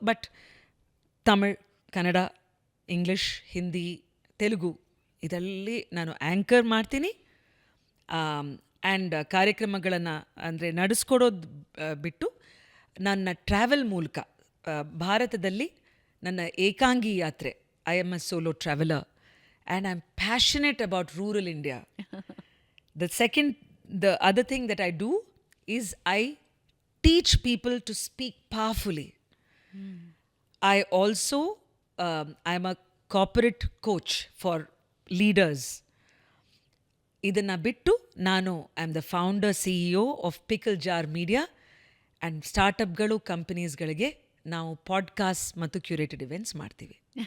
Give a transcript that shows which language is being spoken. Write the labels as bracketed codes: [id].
[kn] But Tamil, Kannada, English, Hindi, Telugu ಇದರಲ್ಲಿ ನಾನು anchor ಮಾಡ್ತೀನಿ. ಆ್ಯಂಡ್ ಕಾರ್ಯಕ್ರಮಗಳನ್ನು ಅಂದರೆ ನಡೆಸ್ಕೊಡೋದು ಬಿಟ್ಟು ನನ್ನ ಟ್ರಾವೆಲ್ ಮೂಲಕ ಭಾರತದಲ್ಲಿ ನನ್ನ ಏಕಾಂಗಿ ಯಾತ್ರೆ, [en] I am a solo traveller and I am passionate about rural India. The other thing that I do is I teach people to speak powerfully. I also, I'm a corporate coach for leaders. [kn] ಇದನ್ನು ಬಿಟ್ಟು ನಾನು [en] I am the founder CEO of pickle jar media [kn] and ಸ್ಟಾರ್ಟಪ್ಗಳು, ಕಂಪನೀಸ್ಗಳಿಗೆ ನಾವು podcast ಮತ್ತು curated events ಮಾಡ್ತೀವಿ.